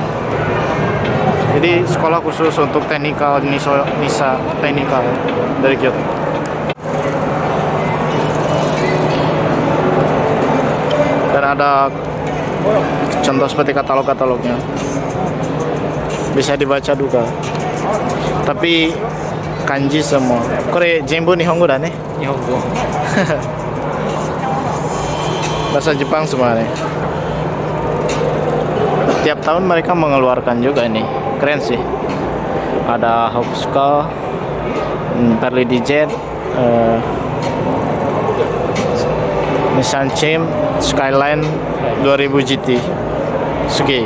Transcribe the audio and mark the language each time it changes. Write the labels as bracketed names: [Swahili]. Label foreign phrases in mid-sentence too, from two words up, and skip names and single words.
[Indonesian] Jadi sekolah khusus untuk teknikal, Nisa teknikal dari Kyoto. Dan ada contoh seperti katalog-katalognya, bisa dibaca juga. Tapi kanji semua. [Japanese] これ全部日本語だね. Nihongo. [Indonesian] Bahasa Jepang semua nih. Tiap tahun mereka mengeluarkan juga ini. Keren sih. Ada Hakusuka, Pearly Digit, Nissan Chim, Skyline 2000 GT, Suge.